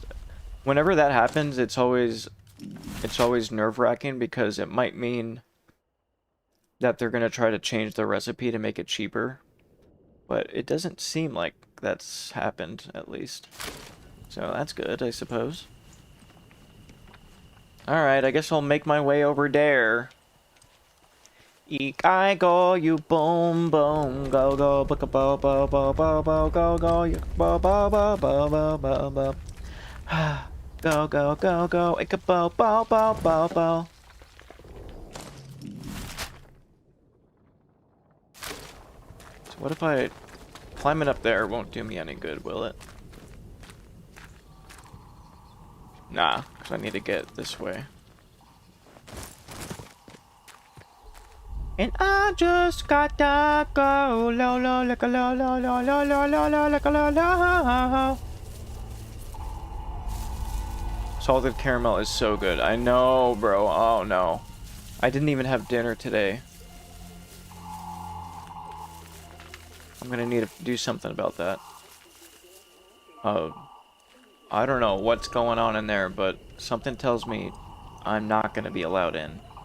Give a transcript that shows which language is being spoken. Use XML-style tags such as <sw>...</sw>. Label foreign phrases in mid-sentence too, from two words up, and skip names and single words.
<en>Whenever that happens, it's always nerve-wracking because it might mean that they're gonna try to change the recipe to make it cheaper, but it doesn't seem like that's happened, at least. So that's good, I suppose. Alright, I guess I'll make my way over there. Eek I go, you boom boom, go go, book a bo bo bo bo bo go go, you bo bo bo bo bo bo bo. Go go go go, ik a bo bo bo bo bo. So what if I... Climbing up there won't do me any good, will it? Nah, because I need to get this way. And I just got to go, lo lo like a lo lo lo lo lo lo lo like a lo lo. Salted caramel is so good. I know, bro. Oh no, I didn't even have dinner today. I'm gonna need to do something about that. I don't know what's going on in there, but something tells me I'm not gonna be allowed in.</en>